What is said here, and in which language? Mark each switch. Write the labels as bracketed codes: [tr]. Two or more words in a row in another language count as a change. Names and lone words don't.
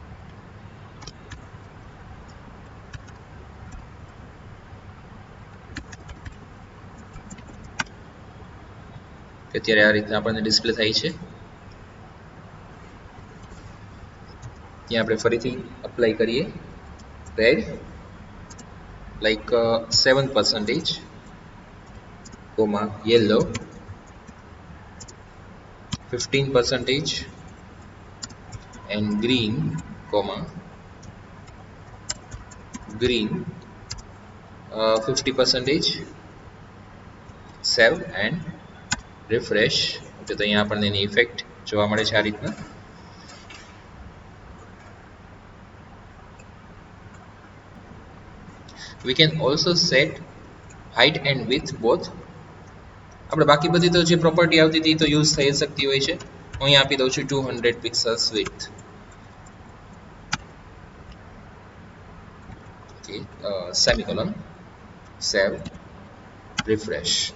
[gu] અત્યારે આ રીતના આપણને ડિસ્પ્લે થાય છે. ત્યાં આપણે ફરીથી અપ્લાય કરીએ રેડ, લાઈક 7%, યેલો 15%, [en] and green, green 50%. save and refresh. [gu] ઓકે, તો અહીંયા આપણને એની ઇફેક્ટ જોવા મળે છે આ રીતના. [en] We can also set height and width both. [gu] આપણે બાકી બધી તો જે પ્રોપર્ટી આવતી હતી તો યુઝ થઈ શકતી હોય છે. હું અહીંયા આપી દઉં છું [en] 200 pixels width. okay, semicolon, save, refresh.